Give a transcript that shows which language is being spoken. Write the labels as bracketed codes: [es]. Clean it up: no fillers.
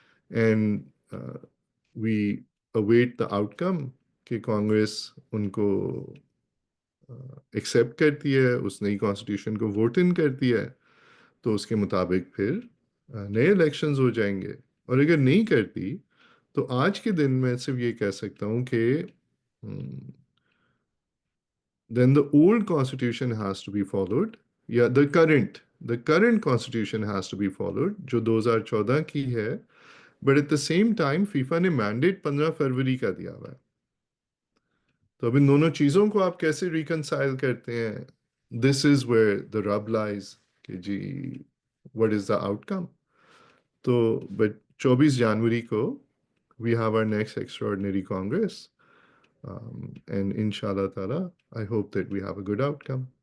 [en] and we await the outcome [ur] کہ کانگریس ان کو accept کرتی ہے, اس نئی کانسٹیٹیوشن کو ووٹ ان کرتی ہے, تو اس کے مطابق پھر نئے الیکشنز ہو جائیں گے. اور اگر نہیں کرتی تو آج کے دن میں صرف یہ کہہ سکتا ہوں کہ [en] then the old constitution has to be followed, yeah, the current the current constitution has to be followed [ur] جو 2014 کی ہے. [en] But at the same time [ur] FIFA نے مینڈیٹ 15 فروری کا دیا ہوا ہے. تو اب ان دونوں چیزوں کو آپ کیسے ریکنسائل کرتے ہیں؟ [en] This is where the rub lies کہ جی what is the outcome. تو but 24 جنوری کو we have our next extraordinary congress and ان شاء اللہ تعالیٰ I hope that we have a good outcome.